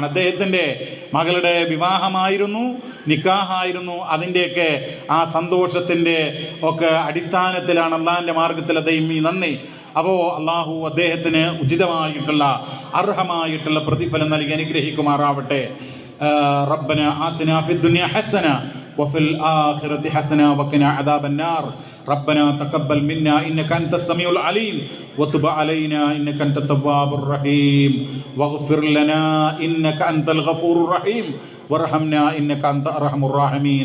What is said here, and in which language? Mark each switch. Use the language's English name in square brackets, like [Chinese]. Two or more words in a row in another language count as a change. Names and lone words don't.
[Malayalam] അദ്ദേഹത്തിൻ്റെ മകളുടെ വിവാഹമായിരുന്നു, നിക്കാഹായിരുന്നു. അതിൻ്റെയൊക്കെ ആ സന്തോഷത്തിൻ്റെ ഒക്കെ അടിസ്ഥാനത്തിലാണ് അള്ളാഹിൻ്റെ മാർഗത്തിൽ അദ്ദേഹം ഈ നന്ദി. അപ്പോൾ അള്ളാഹു അദ്ദേഹത്തിന് ഉചിതമായിട്ടുള്ള അർഹമായിട്ടുള്ള പ്രതിഫലം നൽകി അനുഗ്രഹിക്കുമാറാവട്ടെ. [Arabic] ربنا آتنا في الدنيا حسنة وفي الآخرة حسنة وقنا عذاب النار. ربنا تقبل منا إنك أنت السميع العليم وتب علينا إنك أنت التواب الرحيم واغفر لنا إنك أنت الغفور الرحيم وارحمنا إنك أنت أرحم الراحمين.